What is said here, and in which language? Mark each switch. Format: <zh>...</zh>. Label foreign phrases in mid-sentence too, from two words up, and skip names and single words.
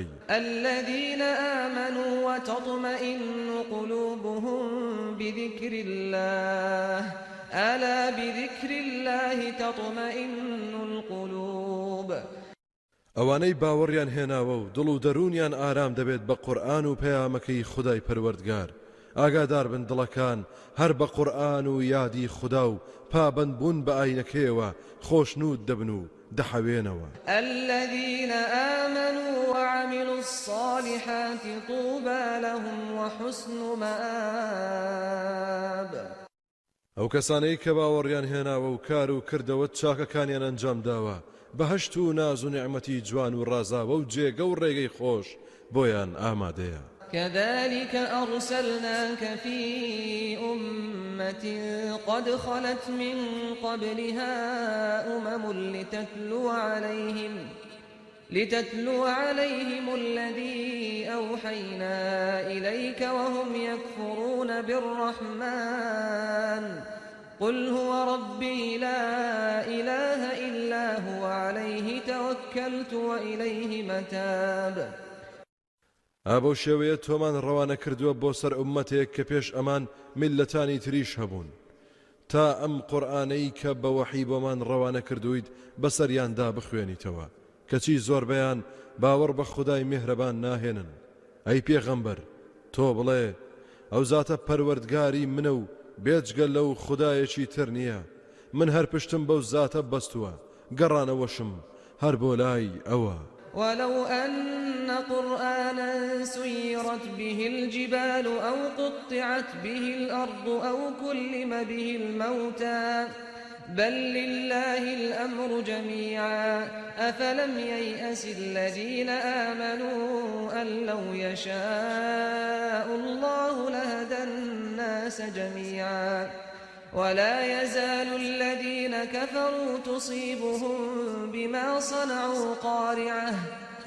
<ar>الذين آمنوا وتطمئن قلوبهم بذكر الله ألا بذكر الله تطمئن القلوب</ar> <ckb>ئەوانەی باوەڕیان هێناوە و دڵ و دەرونیان ئارام دەبێت بە قورئان و پەیامەکەی خودای پەروەردگار ئاگادار بن دڵەکان هەر بە قورئان و یادی خوددا و پابەند بوون بە ئاینەکەیەوە خۆشنود دەبن و دەحەوێنەوە</ckb> <ar>الذين آمنوا وعملوا الصالحات طوبى لهم وحسن مآب</ar> <ckb>ئەو کەسانەی کە باوەڕیان هێناوە و کار و کردەوە چاکەکانیان ئەنجام داوە بەهشت و ناز و نعمەتی جوان و ڕازاوە و جێگە و ڕێگەی خۆش بۆیان ئامادەیە</ckb> <ar>كذلك أرسلناك في أمة قد خلت من قبلها لتتلو عليهم الذي أوحينا إليك وهم يكفرون بالرحمن قل هو ربي لا إله إلا هو عليه توكلت وإليه متاب</ar> <ckb>ئابۆ شێوەیە تۆمان ڕەوانە کردووە بۆ سەر ئومەتێک کە پێش ئەمان میلەتانی تریش هەبوون تا ئەم قورئانەی کە بە وەحی بۆمان ڕەوانە کردوویت بەسەریاندا بخوێنیتەوە کەچی زۆربەیان باوەڕ بە خودای میهرەبان ناهێنن ئەی پێغەمبەر تۆ بڵێ ئەو زاتە پەروەردگاری منە و بێجگە لەو خودایەکی تر نییە من هەر پشتم بەو زاتە بەستووە گەڕانەوەشم هەر بۆ لای ئەوە</ckb> <ar>ولو أن قرآنا سيرت به الجبال أو قطعت به الأرض أو كلم به الموتى بل لله الأمر جميعا أفلم ييأس الذين آمنوا أن لو يشاء الله لهدى الناس جميعا ولا يزال الذين كفروا تصيبهم بما صنعوا قارعة</ar>